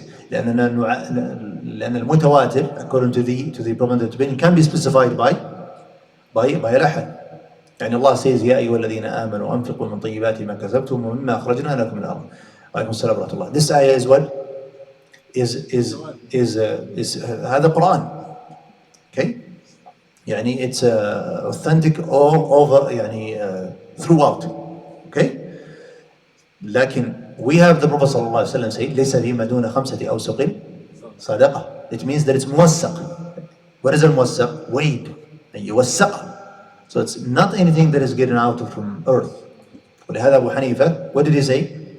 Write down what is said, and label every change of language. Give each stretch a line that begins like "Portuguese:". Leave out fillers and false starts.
Arabic: لأن المتواتر
English: according to the prominent opinion can be specified by الأحد.
Arabic: يعني الله says يا أيها الذين آمنوا أنفقوا من طيبات ما كسبتم ومما أخرجنا لكم من الأرض. عليكم السلام ورحمة الله.
English: This ayah is what? is هذا Quran. Okay? يعني it's authentic all over throughout. Okay?
Arabic: لكن
English: we have the Prophet
Arabic: صلى الله عليه وسلم say ليس فيما دون 5 أوسق صدقة.
English: It means that it's موثق. What is الموثق? Weighed. يوثق. So it's not anything that is getting out from earth.
Arabic: ولهذا أبو حنيفة,
English: what did he say?